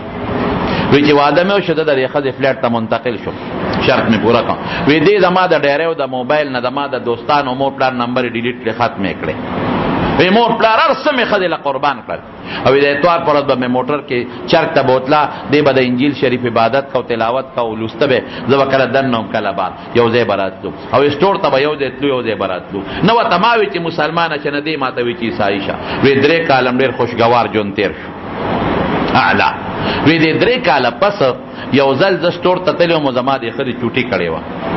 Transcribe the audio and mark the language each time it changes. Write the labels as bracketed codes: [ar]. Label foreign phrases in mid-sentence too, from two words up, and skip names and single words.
[ps] وی چې واده مې وشو د دې ښځې فلیټ ته منتقل شو شرط مې پوره کړم. وی دې زما د ډیری او د موبایل نه زما د دوستانو مور پلار نمبر یې ډیلیټ کړې ختمې کړې. وی مور پلار هر څه مې ښځې له قربان کړل. او د اتوار پر ورځ به مې موټر کې چرک ته بوتله دې به د انجیل شریف عبادت کو تلاوت کو لوسته به زه به کله دننه هم کله بار یو ځای به راتلو او اسټور ته به یو ځای تلو یو ځای به راتلو. نه ورته ما وی چې مسلمانه چې نه دې ما ته وی چې عیسایي شه. وی 3 کاله ډېر خوشګوار ژوند تېر شو اعلی. وی دې 3 کاله پس یو ځل زه اسټور ته تللی وم زما دې ښځې چوټي کړې وه.